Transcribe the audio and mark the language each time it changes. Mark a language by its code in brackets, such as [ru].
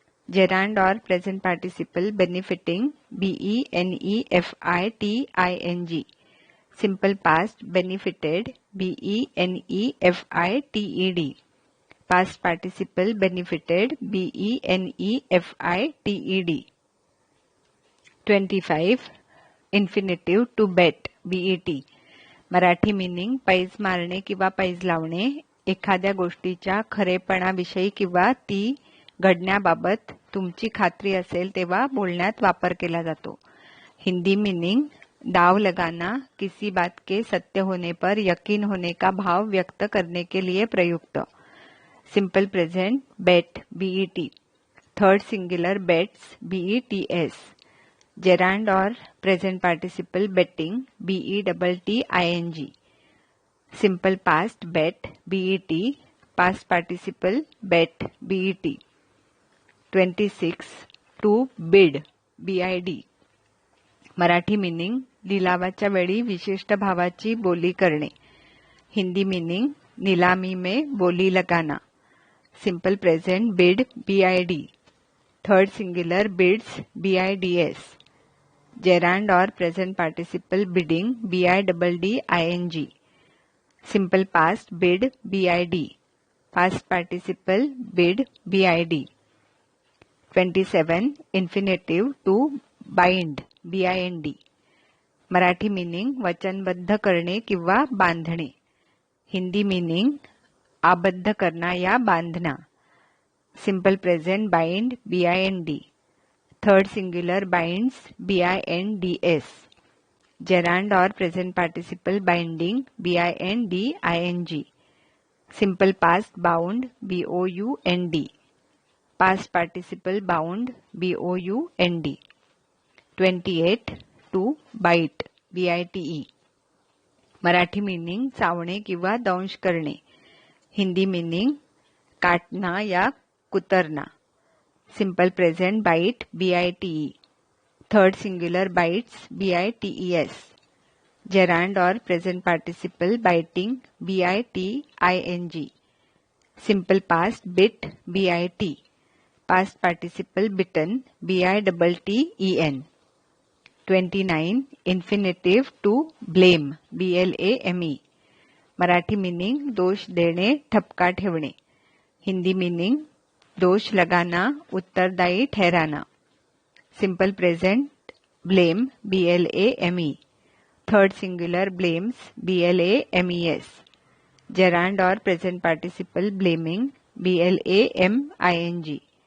[en] Gerund or present participle benefiting, benefiting. Simple past benefited, benefited. Past participle benefited, benefited. 25. Infinitive to bet, bet. [mr] Marathi meaning पैज मारणे किंवा पैज लावणे, एखाद्या गोष्टीच्या खरेपणाविषयी किंवा ती घडण्याबाबत तुमची खात्री असेल तेव्हा बोलण्यात वापर केला जातो. [hi] हिंदी मीनिंग दाव लगाना, किसी बात के सत्य होने पर यकीन होने का भाव व्यक्त करने के लिए प्रयुक्त. [en] Simple present bet, B E T. Third singular bets, B E T S. Gerund or present participle betting, betting. Simple past bet, bet. Past participle bet, bet. 26. To bid, bid. [mr] Marathi meaning लिलावाच्या वेळी विशिष्ट भावाची बोली करणे. [hi] हिंदी मीनिंग नीलामी में बोली लगाना. [en] Simple present bid, bid. Third singular bids, bids. Gerund or present participle bidding, bidding. Simple past bid, bid. Past participle bid, bid. 27. Infinitive to bind, bind. [mr] Marathi meaning वचनबद्ध करणे किंवा बांधणे. [hi] हिंदी मीनिंग आबद्ध करना या बांधना. [en] Simple present bind, bind. Third singular binds, binds. Gerund or present participle binding, binding. Simple past bound, bound. Past participle bound, bound. 28. To bite, bite. [mr] Marathi meaning चावणे किंवा दंश करणे. [hi] हिंदी मीनिंग काटना या कुतरना. [en] Simple present bite, bite. Third singular bites, bites. Gerund or present participle biting, biting. Simple past bit, bit. Past participle bitten, bitten. 29. Infinitive to blame, blame. [mr] Marathi meaning दोष देणे, ठपका ठेवणे. [hi] Hindi meaning दोष लगाना, उत्तरदायी ठहराना. [en] Simple present blame, blame. Third singular blames, blames. Gerund or present participle blaming, blaming.